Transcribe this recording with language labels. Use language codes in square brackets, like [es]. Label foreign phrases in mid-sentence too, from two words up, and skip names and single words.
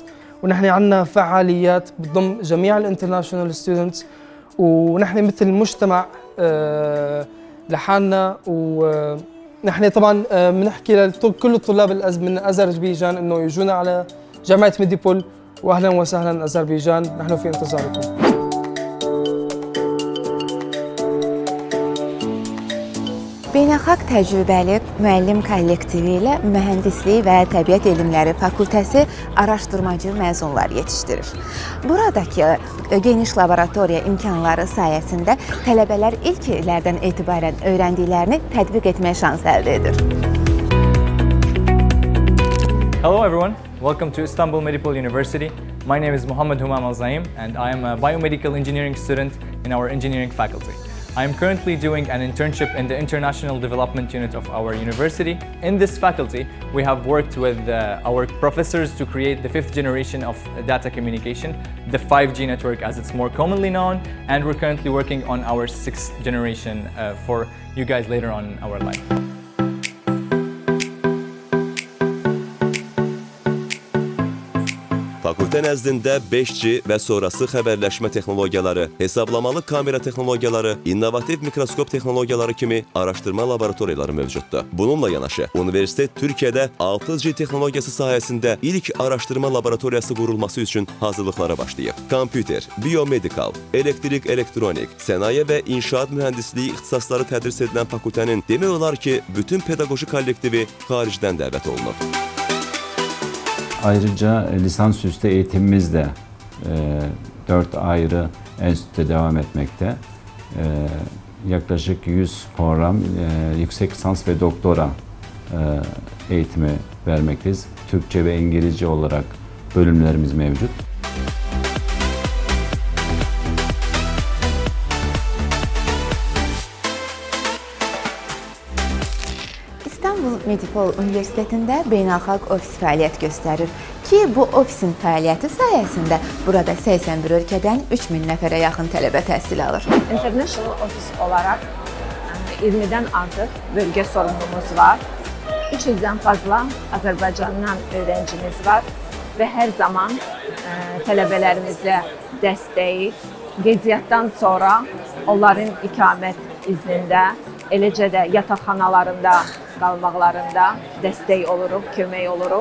[ar] ونحن عندنا فعاليات بتضم جميع [en] international students, [ar] ونحن مثل مجتمع لحالنا. ونحن طبعا بنحكي لكل الطلاب من اذربيجان انه يجونا على جامعه ميديبول، واهلا وسهلا اذربيجان، نحن في انتظاركم. [az] Beynəlxalq təcrübəli müəllim kollektivi ilə Mühəndislik və Təbiət Elmləri Fakültəsi araşdırmacı məzunlar yetişdirir. Buradakı geniş laboratoriya imkanları sayəsində tələbələr ilk illərdən etibarən öyrəndiklərini tətbiq etməyə şans əldə edir. [en] Hello everyone, welcome to Istanbul Medipol University. My name is Muhammed Humam Al-Zaim and I am a biomedical engineering student in our engineering faculty. I'm currently doing an internship in the International Development Unit of our university. In this faculty, we have worked with our professors to create the 5th generation of data communication, the 5G network as it's more commonly known, and we're currently working on our 6th generation for you guys later on in our life. [az] Fakültə nəzdində 5G və sonrası xəbərləşmə texnologiyaları, hesablamalı kamera texnologiyaları, innovativ mikroskop texnologiyaları kimi araşdırma laboratoriyaları mövcuddur. Bununla yanaşı, universitet Türkiyədə 6G texnologiyası sahəsində ilk araşdırma laboratoriyası qurulması üçün hazırlıqlara başlayıb. Kompüter, biomedikal, elektrik, elektronik, sənaye və inşaat mühəndisliyi ixtisasları tədris edilən fakültənin demək olar ki, bütün pedaqoji kollektivi xaricdən dəvət olunub. [tr] Ayrıca lisansüstü eğitimimiz de 4 ayrı enstitüde devam etmekte. Yaklaşık 100 program yüksek lisans ve doktora eğitimi vermekteyiz. Türkçe ve İngilizce olarak bölümlerimiz mevcut. [az] İstanbul Medipol Universitetində beynəlxalq ofis fəaliyyət göstərir ki, bu ofisin fəaliyyəti sayəsində burada 81 ölkədən 3000 nəfərə yaxın tələbə təhsil alır. International ofis olaraq 20-dən artıq bölgə sorumlumuz var. 300-dən fazla Azərbaycandan öğrencimiz var və hər zaman tələbələrimizə dəstəyi, qeydiyyatdan sonra onların ikamət iznində, eləcə də yataqxanalarında qalmaqlarında dəstək oluruq, kömək oluruq.